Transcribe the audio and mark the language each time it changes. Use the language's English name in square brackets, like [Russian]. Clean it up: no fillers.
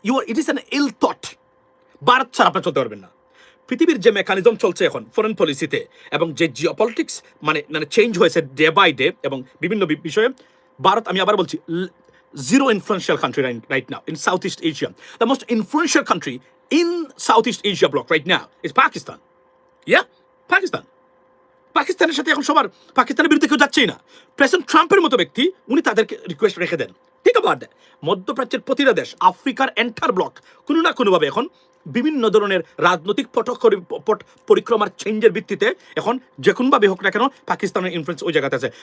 [English] It is an ill thought. [Bangla] Bharat ছাড়া আপনারা চলতে পারবেন না। পৃথিবীর যে মেকানিজম চলছে এখন ফরেন পলিসিতে, এবং যে জিওপলিটিক্স মানে চেঞ্জ হয়েছে [English] day by day, [Bangla] এবং বিভিন্ন বিষয়ে, ভারত, আমি আবার বলছি, [English] zero influential country right now in Southeast Asia. The most influential country in Southeast Asia bloc right now is Pakistan. [Bangla] Yeah, পাকিস্তানের সাথে এখন সবার, পাকিস্তানের বিরুদ্ধে কেউ যাচ্ছেই না। প্রেসিডেন্ট ট্রাম্পের মতো ব্যক্তি, উনি তাদেরকে রিকোয়েস্ট রেখে দেন। ঠিক আছে, মধ্যপ্রাচ্যের প্রতিটা দেশ, আফ্রিকার এন্টার ব্লক কোনো না কোনোভাবে এখন বিভিন্ন ধরনের রাজনৈতিক পট পরিক্রমার চেঞ্জের ভিত্তিতে এখন যে কোনোভাবে হোক না কেন পাকিস্তানের ইনফ্লুয়েন্স ওই জায়গাতে আছে।